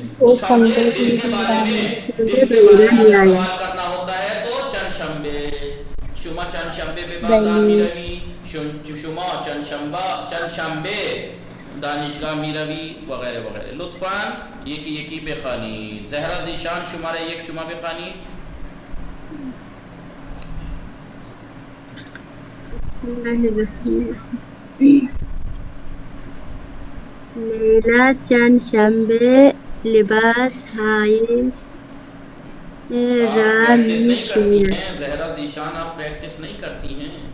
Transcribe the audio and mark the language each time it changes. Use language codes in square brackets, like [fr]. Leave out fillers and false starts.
[ur] تو سمجھے دن کے بارے میں سوال کرنا ہوتا ہے تو چند شنبه. [fa] شما چند شنبه به بازار می روی، شما چند شنبه دانشگاه می روی [ur] وغیرہ وغیرہ. [fa] لطفاً یکی یکی بخوانید. زہرا ذیشان شماره یک شما بخوانید. لیلا چند شنبه لباس های را می شوید. [ur] زہرا ذیشان آپ پریکٹس نہیں کرتی ہیں.